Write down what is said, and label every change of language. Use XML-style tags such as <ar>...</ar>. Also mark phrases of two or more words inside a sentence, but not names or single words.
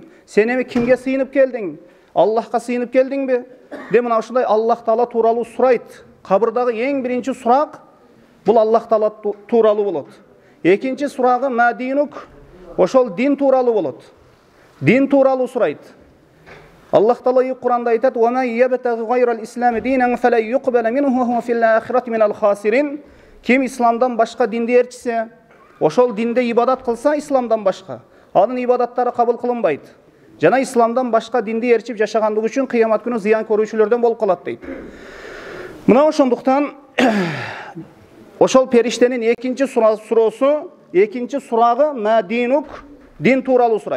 <ky>Сен эми кимге сыйынып келдиң? Аллахка сыйынып келдиңби? Деп мына ушундай Аллах Таала тууралуу сурайт. Кабырдагы эң биринчи сурак бул Аллах Таала тууралуу болот. Экинчи сурагы мадинук, ошол дин тууралуу болот. Дин тууралуу сурайт. Аллах Таала Кур'анда айтат:</ky> <ar>"ومن يبتغ غير الإسلام دينا فلن يقبل منه وهو في الآخرة من الخاسرين."</ar> <ky>Ким исламдан башка динди ээрчисе, ошол динде ибадат кылса исламдан башка, анын ибадаттары кабыл кылынбайт. Жана исламдан башка динди ээрчип жашагандыгы үчүн кыямат күнү зыян көрүүчүлөрдөн болуп калат дейт. Мына ошондуктан ошол периштенин экинчи сурагы мадинук, дин тууралуу сурайт.</ky>